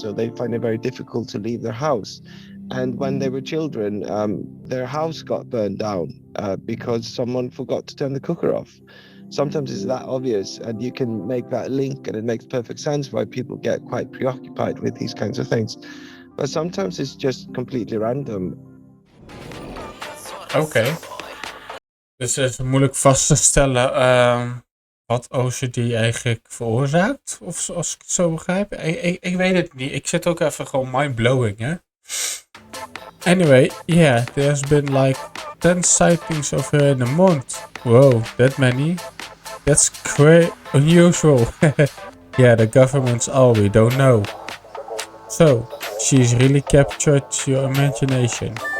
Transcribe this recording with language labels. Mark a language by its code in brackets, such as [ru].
[en] So they find it very difficult to leave their house. And when they were children, their house got burned down because someone forgot to turn the cooker off. sometimes it's that obvious, and you can make that link, and it makes perfect sense why people get quite preoccupied with these kinds of things. But sometimes it's just completely random. [nl] Oké. Dus het is moeilijk vast te stellen wat OCD eigenlijk veroorzaakt. Of zoals ik het zo begrijp. Ik weet het niet. Ik zit ook even gewoon mind-blowing, hè. [en] Anyway, yeah, there's been like 10 sightings of her in a month. Wow, that many? That's quite unusual. Yeah, the government's all we don't know. So, she's really captured your imagination.